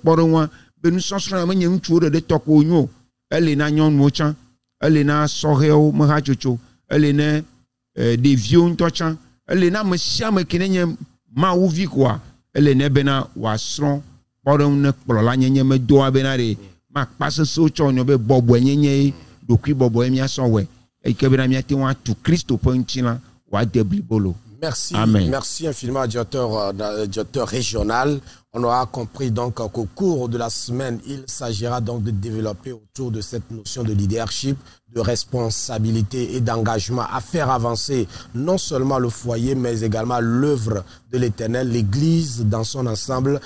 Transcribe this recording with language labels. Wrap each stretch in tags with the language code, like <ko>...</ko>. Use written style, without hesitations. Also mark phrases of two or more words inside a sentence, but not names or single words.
<ee>kpɔɖeŋua be nusɔsrɔ̃ menye ŋutsuwo ɖeɖe tɔ ko wonyo ele na nyɔnuwo tsã ele na sɔhɛwo mehatsotso ele na ɖeviwo ŋutɔ tsã ele na ame sia ame ke nenye mawuvi koa ele ne bena wòasrɔ̃ kpɔɖeŋu ne kplɔla nyenye medoa bena ɖe makpa sesewo tsɔ nyo be bɔbɔe nyenye ɖokui bɔbɔe miasɔ wɔe eyike bena miate ŋu atu Kristo ƒe ŋutilã wòade blibolo.</ee> <fr>Merci, Amen. merci infiniment, directeur régional. On aura compris donc qu'au cours de la semaine, il s'agira donc de développer autour de cette notion de leadership, de responsabilité et d'engagement à faire avancer non seulement le foyer, mais également l'œuvre de l'Éternel, l'Église dans son ensemble.</fr>